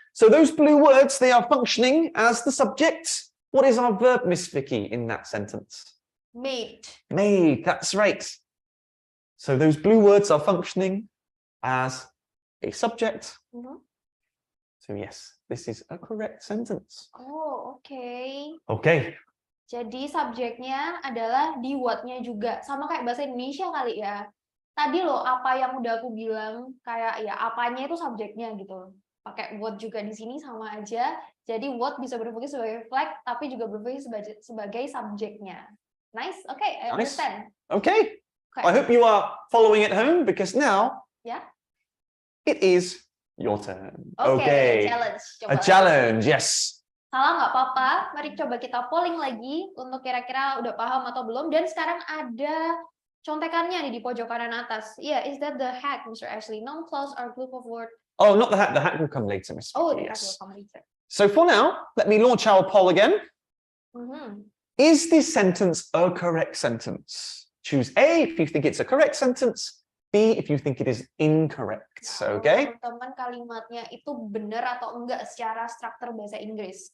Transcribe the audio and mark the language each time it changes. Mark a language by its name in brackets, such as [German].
[English] So those blue words, they are functioning as the subject. What is our verb, Miss Vicky, in that sentence? Made. Made, that's right. So those blue words are functioning as a subject. So yes, this is a correct sentence. Oh, okay. Okay. [Indonesian] Jadi subjeknya adalah di what-nya juga. Sama kayak bahasa Indonesia kali ya. Tadi loh apa yang udah aku bilang, kayak ya apanya itu subjeknya gitu. Pakai what juga di sini sama aja. Jadi what bisa berfungsi sebagai flag, tapi juga berfungsi sebagai subjeknya. [English] Nice, okay, I understand. Okay. I hope you are following at home, because now it is your turn. Okay. Challenge. A challenge, yes. [Indonesian] Salah nggak apa-apa. Mari coba kita polling lagi untuk kira-kira udah paham atau belum. Dan sekarang ada contekannya nih di pojok kanan atas. [English] Yeah, is that the hack, Mr. Ashley? Non-clause or group of words? Oh, not the hack. The hack will come later, Miss Vicky. Oh, the hack will come later. So for now, let me launch our poll again. Is this sentence a correct sentence? Choose A if you think it's a correct sentence. B if you think it is incorrect. Okay? [Indonesian] Teman-teman kalimatnya itu benar atau enggak secara struktur bahasa Inggris.